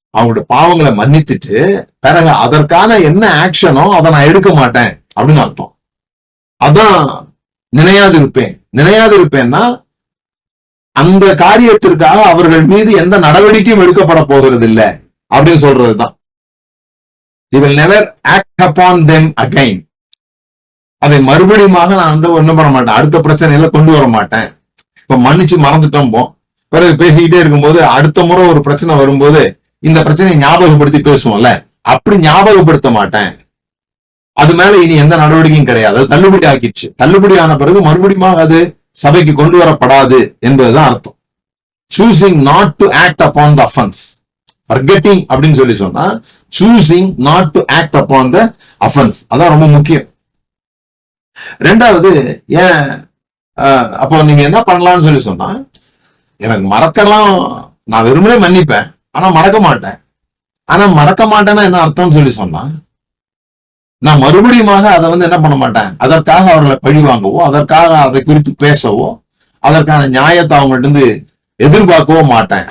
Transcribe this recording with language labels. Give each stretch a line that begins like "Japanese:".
Tamil: அவங்களோட பாவங்களை மன்னித்துட்டு பிறகு அதற்கான என்ன ஆக்ஷனோ அதை நான் எடுக்க மாட்டேன் அப்படின்னு அர்த்தம். அதான் நினையாது இருப்பேன். நினையாது இருப்பேன்னா அந்த காரியத்திற்காக அவர்கள் மீது எந்த நடவடிக்கையும் எடுக்கப்பட போகிறது இல்லை அப்படின்னு சொல்றதுதான்.
English: He will never act upon them again.
Tamil: அதை மறுபடியும் நான் ஒண்ணும் பண்ண மாட்டேன், அடுத்த பிரச்சனையில கொண்டு வர மாட்டேன். இப்ப மன்னிச்சு மறந்துட்டோம் பிறகு பேசிக்கிட்டே இருக்கும்போது அடுத்த முறை ஒரு பிரச்சனை வரும்போது இந்த பிரச்சனையை ஞாபகப்படுத்தி பேசுவோம்ல, அப்படி ஞாபகப்படுத்த மாட்டேன். அது மேல இனி எந்த நடவடிக்கையும் கிடையாது. அது தள்ளுபடி ஆக்கிடுச்சு. தள்ளுபடி ஆன பிறகு மறுபடியும் அது சபைக்கு கொண்டு வரப்படாது என்பதுதான் அர்த்தம்.
English: Choosing not to act upon the offense. forgetting
Tamil: அப்படின்னு சொல்லி சொன்னா
English: choosing not to act upon the offense.
Tamil: அதான் ரொம்ப முக்கியம். ரெண்டாவது, ஏன் அப்போ நீங்க என்ன பண்ணலாம்னு சொல்லி சொன்னா, எனக்கு மறக்கலாம், நான் வெறுமனே மன்னிப்பேன், ஆனா மறக்க மாட்டேன். ஆனா மறக்க மாட்டேன்னா என்ன அர்த்தம்னு சொல்லி சொன்னா, நான் மறுபடியும் அதை என்ன பண்ண மாட்டேன், அதற்காக அவர்களை பழி வாங்கவோ, அதற்காக அதை குறித்து பேசவோ, அதற்கான நியாயத்தை அவங்கள்ட்ட இருந்து எதிர்பார்க்கவோ மாட்டேன்.